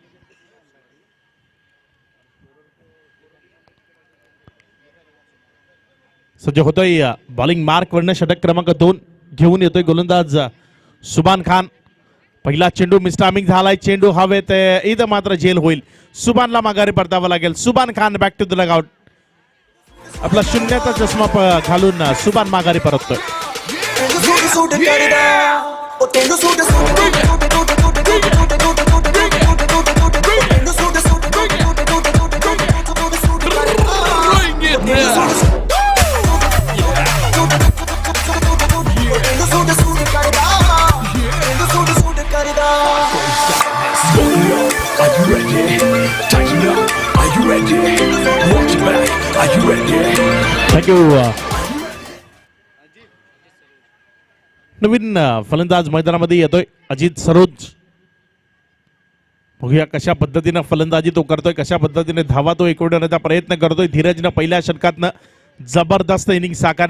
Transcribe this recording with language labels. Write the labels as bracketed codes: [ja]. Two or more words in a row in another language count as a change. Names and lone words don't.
[mr] सज्ज होतोय बॉलिंग मार्क वरनं षटक क्रमांक 2 घेऊन येतोय गोलंदाज सुभान खान. पहिला चेंडू मिस्टामिंग झालाय. चेंडू हवेत. इथं मात्र जेल होईल. सुभानला माघारी परतावं लागेल. सुभान खान [en] back to the lagout. [mr] आपला शून्याचा चष्मा घालून सुभान माघारी परततोय. [pa] ਤੈਨੂੰ ਸੂਟ ਸੂਟ ਕਰਦਾ ਉਹ ਤੈਨੂੰ ਸੂਟ ਸੂਟ ਤੈਨੂੰ ਸੂਟ ਸੂਟ ਕਰਦਾ [en] Are you ready? Tighten up. Are you ready? Watch your back. Are you ready? thank you. [mr] नवीन फलंदाज मैदानामध्ये येतोय अजित सरोज. बघूया कशा पद्धतीनं फलंदाजी तो करतोय, कशा पद्धतीने धावा तो एकवडण्याचा प्रयत्न करतोय. धीरजनं पहिल्या षटकातनं जबरदस्त इनिंग साकारली.